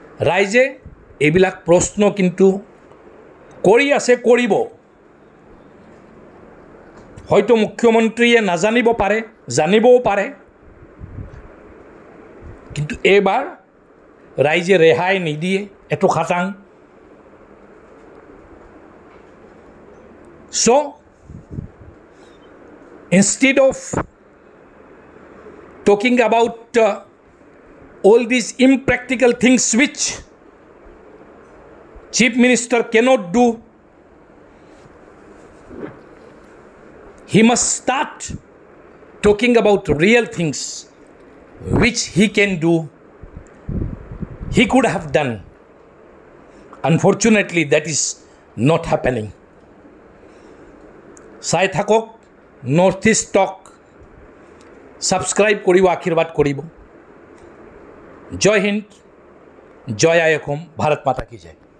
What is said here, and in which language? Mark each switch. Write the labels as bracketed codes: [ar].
[as] ৰাইজে এইবিলাক প্ৰশ্ন কিন্তু কৰি আছে, কৰিব। হয়তো মুখ্যমন্ত্ৰীয়ে নাজানিব পাৰে, জানিবও পাৰে, কিন্তু এইবাৰ ৰাইজে ৰেহাই নিদিয়ে এটো খাটাং। [en] So, instead of talking about all these impractical things which Chief Minister cannot do, he must start talking about real things which he can do, he could have done. Unfortunately, that is not happening. [as] চাই থাকক north east টক, subscribe কৰিব, আশীৰ্বাদ কৰিব। জয় হিন্দ, জয় আই অসম, ভাৰত মাতা কি জয়।